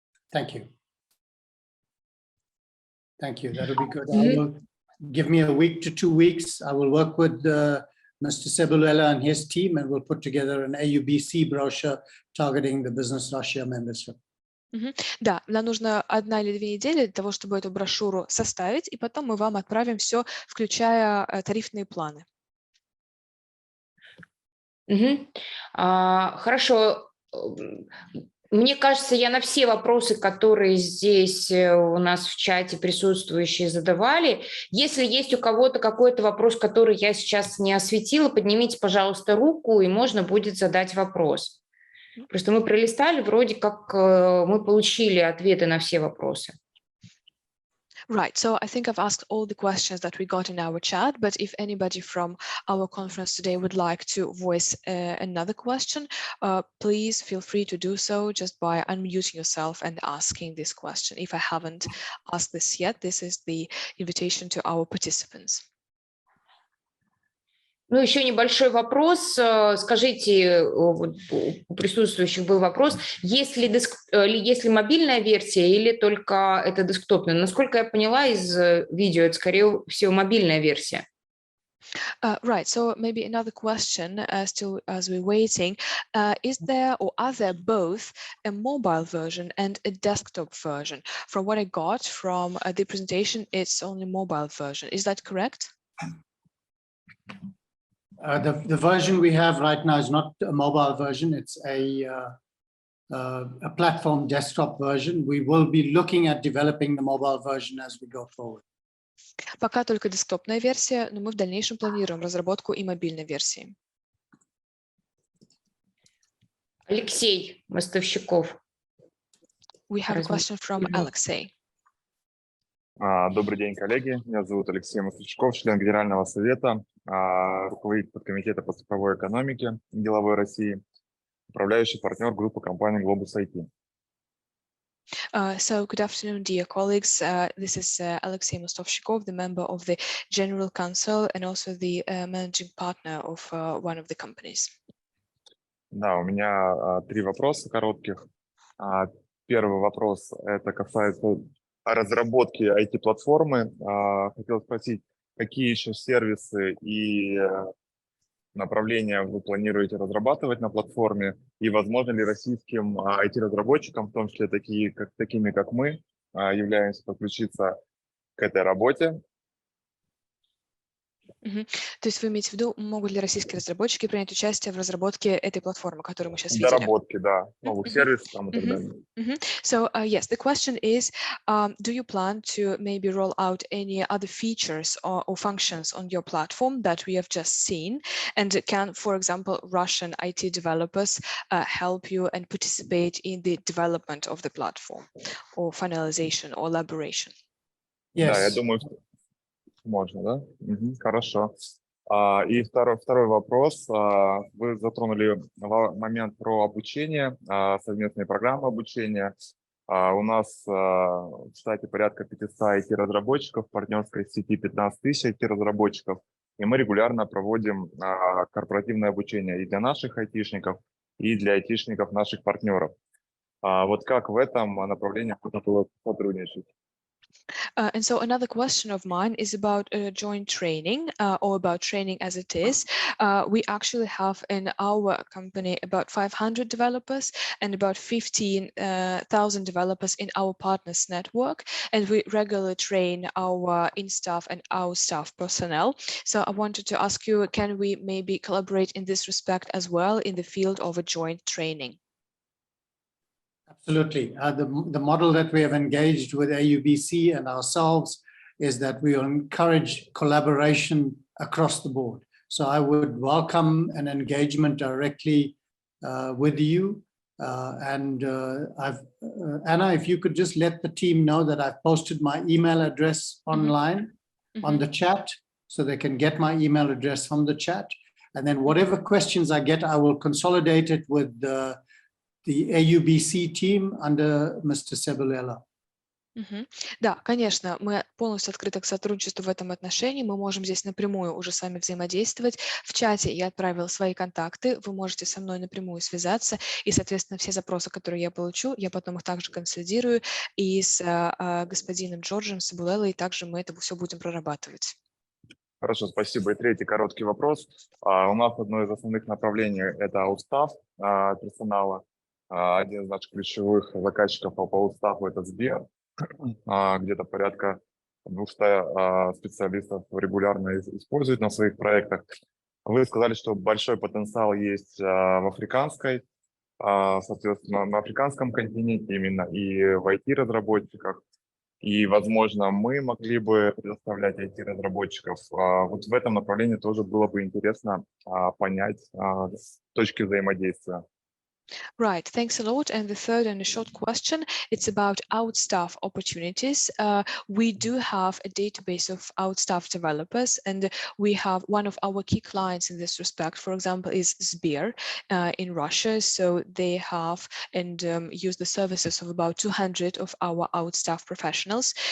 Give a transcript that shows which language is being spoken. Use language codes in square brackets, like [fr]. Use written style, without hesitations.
[en] Thank you. Thank you. That'll be good. I will give me a week to 2 weeks. I will work with Mr. Cebulela and his team, and we'll put together an AUBC brochure targeting the Business Russia membership. [ru] Да, нам нужно 1 или 2 недели для того, чтобы эту брошюру составить, и потом мы вам отправим все, включая тарифные планы. Хорошо. Мне кажется, я на все вопросы, которые здесь у нас в чате присутствующие задавали. Если есть у кого-то какой-то вопрос, который я сейчас не осветила, поднимите, пожалуйста, руку, и можно будет задать вопрос. Просто мы пролистали, вроде как мы получили ответы на все вопросы. [en] Right, so I think I've asked all the questions that we got in our chat, but if anybody from our conference today would like to voice another question, please feel free to do so just by unmuting yourself and asking this question. If I haven't asked this yet, this is the invitation to our participants. [ru] Ну, еще небольшой вопрос. Скажите, у присутствующих был вопрос, есть ли мобильная версия или только это десктопная? Насколько я поняла из видео, это, скорее всего, мобильная версия. [en] Right, so maybe another question, still as we're waiting, is there or are there both a mobile version and a desktop version? From what I got from the presentation, it's only mobile version. Is that correct? The version we have right now is not a mobile version, it's a platform desktop version. We will be looking at developing the mobile version as we go forward. [ru] Пока только десктопная версия, но мы в дальнейшем планируем разработку и мобильной версии. Алексей Мостовщиков. [en] We have a question from Alexei. [ru] Добрый день, коллеги. Меня зовут Алексей Мостовщиков, член Генерального совета, руководитель подкомитета по цифровой экономике деловой России, управляющий партнер группы компаний Globus IT. [en] So good afternoon, dear colleagues. This is Alexei Mostovshikov, the member of the General Council and also the managing partner of one of the companies. [ru] Да, у меня 3 вопроса коротких. Первый вопрос, это касается разработки IT-платформы. Хотел спросить, какие еще сервисы и направления вы планируете разрабатывать на платформе, и возможно ли российским IT-разработчикам, в том числе такими как мы, являемся, подключиться к этой работе? То есть вы имеете в виду, могут ли российские разработчики принять участие в разработке этой платформы, которую мы сейчас видели? Доработки, да, новых сервисов там и так далее. [en] So yes, the question is, do you plan to maybe roll out any other features or functions on your platform that we have just seen? And can, for example, Russian IT developers help you and participate in the development of the platform or finalization or elaboration? Yes. [ru] Да, я думаю, что можно, да? Хорошо. И второй вопрос. Вы затронули момент про обучение, совместные программы обучения. У нас в штате порядка 500 IT-разработчиков, в партнерской сети 15 тысяч IT-разработчиков, и мы регулярно проводим корпоративное обучение и для наших айтишников, и для айтишников наших партнеров. Вот как в этом направлении можно было сотрудничать? [en] And so another question of mine is about joint training or about training as it is. We actually have in our company about 500 developers and about 15,000 developers in our partners network. And we regularly train our in-staff and our staff personnel. So I wanted to ask you, can we maybe collaborate in this respect as well in the field of a joint training? Absolutely. The model that we have engaged with AUBC and ourselves is that we will encourage collaboration across the board. So I would welcome an engagement directly with you. Anna, if you could just let the team know that I've posted my email address online on the chat, so they can get my email address from the chat. And then whatever questions I get, I will consolidate it with the AUBC team under Mr. Sebulella. [ru] Да, конечно, мы полностью открыты к сотрудничеству в этом отношении. Мы можем здесь напрямую уже с вами взаимодействовать. В чате я отправила свои контакты. Вы можете со мной напрямую связаться. И, соответственно, все запросы, которые я получу, я потом их также консолидирую. И с господином Джорджем Себулеллой также мы это все будем прорабатывать. Хорошо, спасибо. И третий короткий вопрос. У нас одно из основных направлений – это устав персонала. Один из наших ключевых заказчиков по уставу – это Сбер. Где-то порядка 200 специалистов регулярно используют на своих проектах. Вы сказали, что большой потенциал есть в африканской, соответственно, на африканском континенте именно и в IT-разработчиках. И, возможно, мы могли бы предоставлять IT-разработчиков. Вот в этом направлении тоже было бы интересно понять точки взаимодействия. [en] Right, thanks a lot. And the third and a short question, it's about outstaff opportunities. We do have a database of outstaff developers, and we have one of our key clients in this respect, for example, is Sber in Russia. So they have and use the services of about 200 of our outstaff professionals.